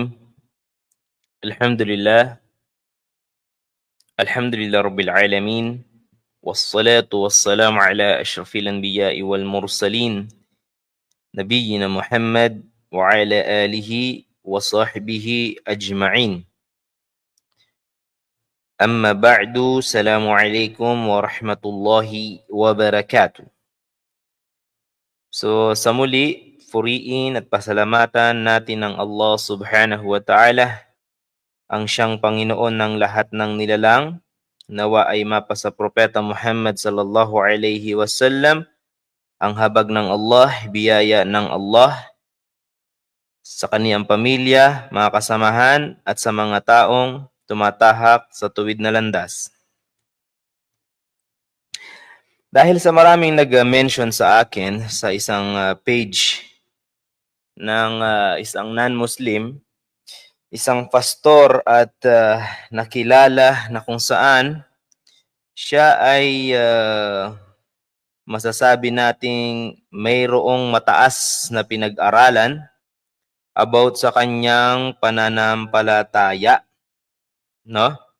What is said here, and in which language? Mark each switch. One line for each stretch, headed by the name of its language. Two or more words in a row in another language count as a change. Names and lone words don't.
Arabic: الحمد لله الحمد لله رب العالمين، والصلاة والسلام على أشرف الأنبياء والمرسلين نبينا محمد وعلى آله وصحبه أجمعين. أما بعد، السلام عليكم ورحمة الله وبركاته.
Filipino: So sa muli, puriin at pasalamatan natin ng Allah
Arabic: سبحانه وتعالى,
Filipino: ang siyang Panginoon ng lahat ng nilalang. Nawa ay mapasa Propeta Muhammad
Arabic: صلى الله عليه وسلم
Filipino: ang habag ng Allah, biyaya ng Allah sa kaniyang pamilya, mga kasamahan at sa mga taong tumatahak sa tuwid na landas. Dahil sa maraming nag-mention sa akin sa isang page ng isang non-Muslim, isang pastor at nakilala na kung saan siya ay masasabi nating mayroong mataas na pinag-aralan about sa kanyang pananampalataya, no?